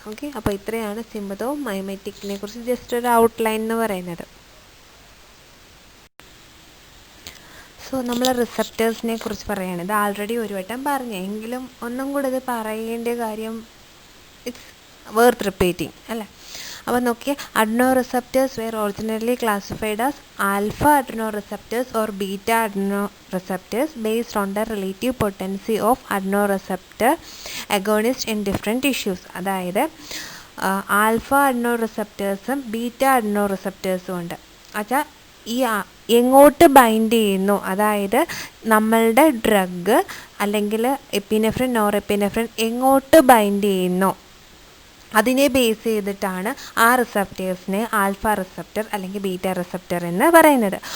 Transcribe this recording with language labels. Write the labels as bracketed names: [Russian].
[Malayalam] Okay, അപ്പോൾ ഇത്രയാണ് സിമ്പത്തോമൈമെറ്റിക്കിനെ കുറിച്ച് ജസ്റ്റ് ഒരു ഔട്ട്ലൈൻ എന്ന് പറയുന്നത്. സോ നമ്മൾ റിസപ്റ്റേഴ്സിനെ കുറിച്ച് പറയുകയാണ്. ഇത് ആൾറെഡി ഒരു വട്ടം പറഞ്ഞു, എങ്കിലും ഒന്നും കൂടെ ഇത് പറയേണ്ട കാര്യം [English] it's worth repeating [Malayalam] അല്ലേ. അപ്പോൾ നോക്കിയേ, [English] adrenoceptors were originally classified as alpha adrenoceptors or beta adrenoceptors based on the relative potency of adrenoceptor agonists in different tissues. [Malayalam] അതായത് ആൽഫ അഡ്രിനോറിസപ്റ്റേഴ്സും ബീറ്റ അഡ്രിനോറിസപ്റ്റേഴ്സും ഉണ്ട്. അച്ഛാ ഈ എങ്ങോട്ട് ബൈൻഡ് ചെയ്യുന്നു, അതായത് നമ്മളുടെ ഡ്രഗ് അല്ലെങ്കിൽ എപ്പിനെഫ്രിൻ നോറെപ്പിനെഫ്രിൻ എങ്ങോട്ട് ബൈൻഡ് ചെയ്യുന്നു അതിനെ ബേസ് ചെയ്തിട്ടാണ് ആ റിസപ്റ്റേഴ്സിനെ ആൽഫ റിസപ്റ്റർ അല്ലെങ്കിൽ ബീറ്റ റിസപ്റ്റർ എന്ന് പറയുന്നത്.